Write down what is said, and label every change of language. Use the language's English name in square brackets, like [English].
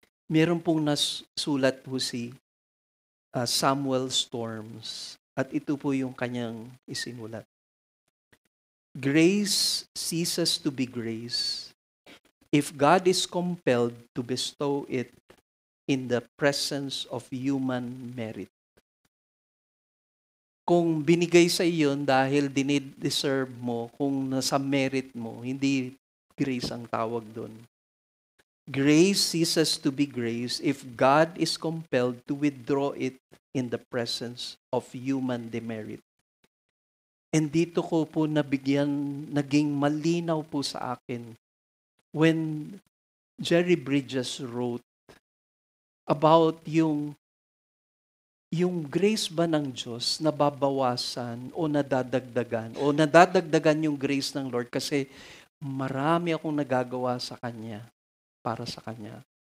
[Filipino] Meron pong nasulat po si Samuel Storms at ito po yung kanyang isinulat. [English] Grace ceases to be grace if God is compelled to bestow it in the presence of human merit. [Filipino] Kung binigay sa iyon dahil dinideserve mo, kung nasa merit mo, hindi grace ang tawag doon. [English] Grace ceases to be grace if God is compelled to withdraw it in the presence of human demerit. [Filipino] And dito ko po naging malinaw po sa akin [English] when Jerry Bridges wrote about [Filipino] yung grace ba ng Diyos nababawasan o nadadagdagan yung grace ng Lord kasi marami akong nagagawa sa Kanya, para sa Kanya.